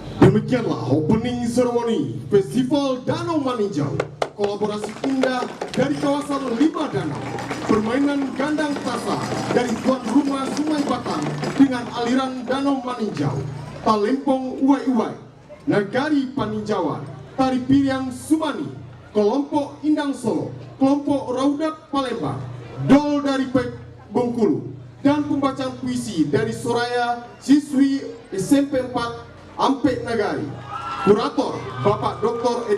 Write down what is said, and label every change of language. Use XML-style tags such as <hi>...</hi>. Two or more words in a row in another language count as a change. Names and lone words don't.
<id>Demikianlah</id> <en>opening ceremony</en> <id>Festival Danau Maninjau. Kolaborasi indah dari kawasan Lima Danau. Permainan gandang tasa dari tuan rumah Sungai Batang dengan aliran Danau Maninjau. Talempong Uwai-Uwai, Nagari Paninjauan, Tari Piring Sumani, kelompok Indang Solo, kelompok Raudak Palembang, Dol dari Bengkulu, dan pembacaan puisi dari Soraya siswi SMP 4 Ampek Nagari. Kurator Bapak Dr.</id>